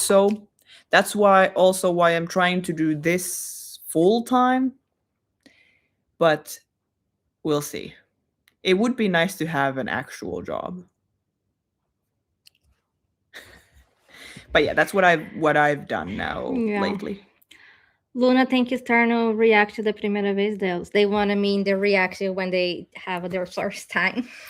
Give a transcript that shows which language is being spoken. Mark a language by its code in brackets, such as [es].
[en] So that's why I'm trying to do this full time. But we'll see. It would be nice to have an actual job. But yeah, that's what I've done now lately. [pt] Luna tem que estar no react da primeira vez delas. [en] They want to mean the reaction when they have their first time.